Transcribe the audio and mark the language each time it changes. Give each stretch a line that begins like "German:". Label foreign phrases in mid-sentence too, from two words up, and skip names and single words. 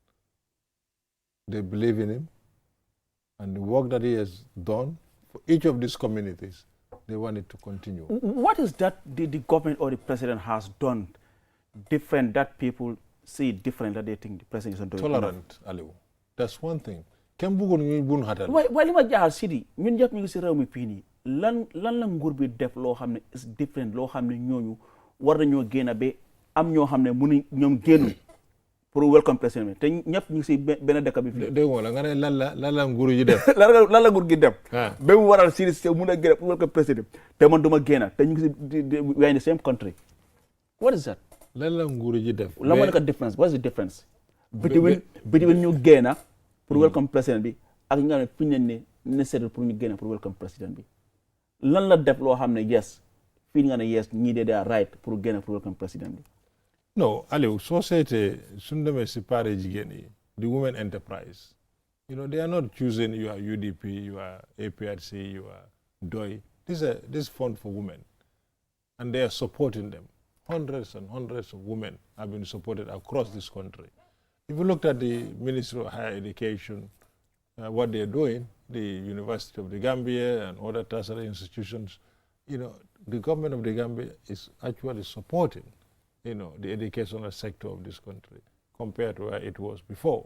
English: They believe in him. And the work that he has done for each of these communities, they want it to continue. What is that the government or the president has done different that people see different that they think the president is doing? Tolerant, Aliou. That's one thing.
Wolof: Kenn bëggoon ñu bun xatal. waaye li ma jaaxal Sidi ñun ñëpp ñu ngi si réew mi fii nii lan la nguur bi def loo xam ne
English: is different
Wolof: loo xam ne ñooñu war nañoo génn ba am ñoo xam ne mënuñ ñoom génn pour welcome président bi te ñëpp ñu ngi si benn dëkk bi fii. dégg nga la nga ne lan la nguur yi def. lan la nguur gi def. ba mu waral Sidi si mun a génn pour welcome président te man duma génn te ñu ngi si
English: we are in the same country. What is that?
Wolof: lan la nguur yi def. lan moo nekk difference?
English: What is the difference?
Wolof: between ñu génn pour welcome président bi ak ñi nga xam ne fi ñu ne nécessaire pour ñu génn pour welcome président bi lan la def loo xam ne yes fii nga ne yes ñii de
English: are right
Wolof: pour génn pour welcome président bi.
English: No, Aliou,
Wolof: société suñu demee si pare jigéen yi
English: the women enterprise, they are not choosing your UDP, your APRC, your DOI. This fund for women, and they are supporting them. Hundreds and hundreds of women have been supported across this country. If you looked at the Ministry of Higher Education, what they are doing, the University of the Gambia and other tertiary institutions, the government of the Gambia is actually supporting, the educational sector of this country compared to where it was before.